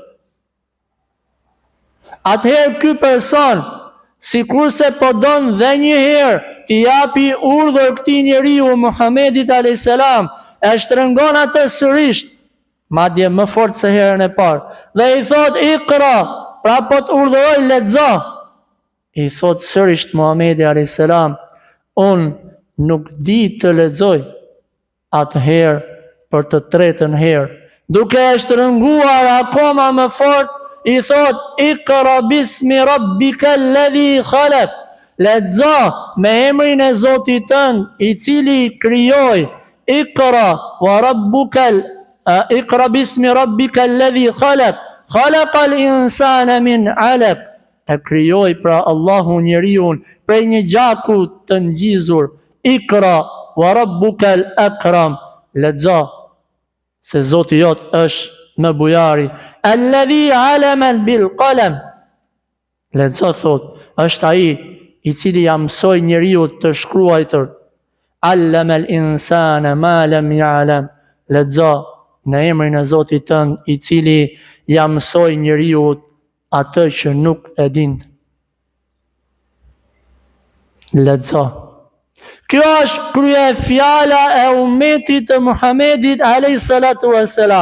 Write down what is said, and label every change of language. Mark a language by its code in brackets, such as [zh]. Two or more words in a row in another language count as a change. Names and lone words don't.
[sq] Atëherë ky person, sikurse po don dhe një herë t'i japi urdhër këtij njeriu Muhamedit [ar] عليه السلام, [sq] e shtrëngon atë sërish, madje më fort se herën e parë, dhe i thot Iqra, pra po të urdhëroj lexo. I thot sërish Muhamedi [ar] عليه السلام, [sq] unë nuk di të lexoj. Atëherë për të tretën herë, duke e shtrënguar akoma më fort, i thot [ar] اقرأ باسم ربك الذي خلق, [sq] lexo me emrin e Zotit tënd, i cili krijoi. [ar] اقرأ وربك اقرأ باسم ربك الذي خلق خلق الإنسان من علق. [sq] E krijoi pra Allahu njeriun prej një gjaku të ngjizur. [ar] اقرأ وربك الأكرم, [sq] lexo se Zoti jot është më bujari. [ar] الذي علم بالقلم. [sq] Lexo thot, është ai i cili ja mësoi njeriu të shkruajtur. [ar] علم الإنسان ما لم يعلم. [sq] Lexo në emrin e Zotit tënd, i cili ja mësoi njeriu atë që nuk e dinte. Lexo. Kjo është krye fjala e ummetit të Muhamedit [ar] عليه الصلاة والسلام.